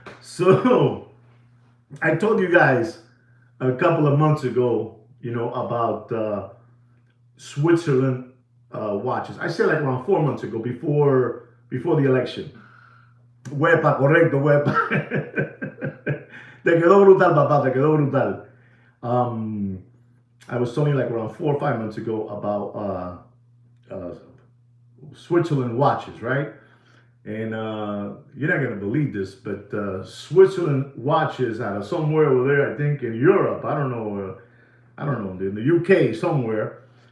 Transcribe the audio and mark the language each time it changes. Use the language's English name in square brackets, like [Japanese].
[English] So, I told you guys a couple of months ago, you know, about Switzerland watches. I said like around 4 months ago, before the election. [Spanish] Huepa, correcto, huepa. Te quedó brutal, papá, te quedó brutal. [English] I was telling you like around 4 or 5 months ago about Switzerland watches, right? And you're not gonna believe this, but Switzerland watches out of somewhere over there, I think in Europe. I don't know, in the UK somewhere.